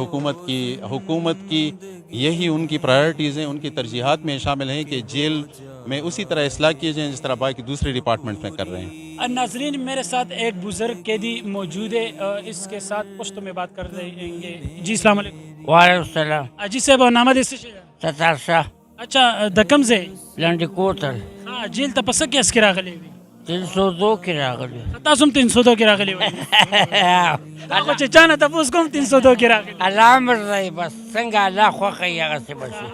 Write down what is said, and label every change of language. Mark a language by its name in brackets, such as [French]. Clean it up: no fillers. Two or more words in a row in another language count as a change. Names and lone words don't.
[Urdu] حکومت کی یہی ان کی پرائرٹیز ہیں، ان کی ترجیحات میں شامل ہیں کہ جیل میں اسی طرح اصلاح کیے جائیں جس طرح باقی دوسرے ڈپارٹمنٹ میں کر رہے ہیں. ناظرین، میرے ساتھ ایک بزرگ قیدی موجود ہے، اس کے ساتھ پشتو میں بات کر رہیں گے. [Arabic] جی السلام علیکم. وعلیکم السلام. [Pashto] جی صاحب، نامه دې څه شي ده؟ ستار شاه اچھا، د کوم ځای؟ لنډي کوتل ها، جیل ته په څه کیس کې راغلی وي؟ 302 کې راغلی. تاسو هم 302 کې راغلی وئ؟ هغه چې چا نه تپوس کوم 302 کې راغلی. الله امر دی، بس څنګه الله خوښه یې هغسې به شي.